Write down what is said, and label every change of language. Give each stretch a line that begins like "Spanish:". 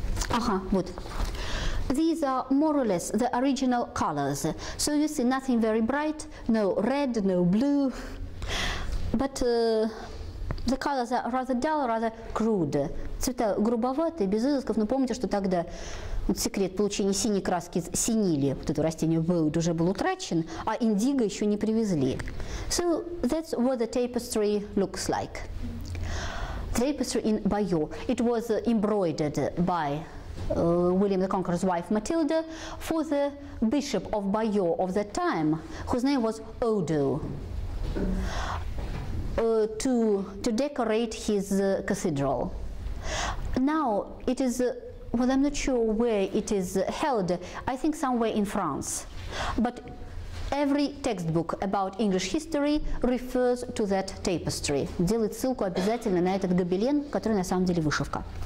Russian: Ага, вот.
English: These are more or less the original colors. So you see nothing very bright, no red, no blue, but the colors are rather dull, rather crude.
Russian: Цвета грубоватые, без изысков, но помните, что тогда вот секрет получения синей краски синили, вот это растение wood уже был утрачен, а индиго еще не привезли.
English: So that's what the tapestry looks like. Tapestry in Bayeux. It was embroidered by William the Conqueror's wife Matilda for the bishop of Bayeux of that time, whose name was Odo, to decorate his cathedral. Now it is, well, I'm not sure where it is held, I think somewhere in France, but every textbook about English history refers to that tapestry.
Russian: Делает ссылку обязательно на этот гобелен, который на самом деле вышивка.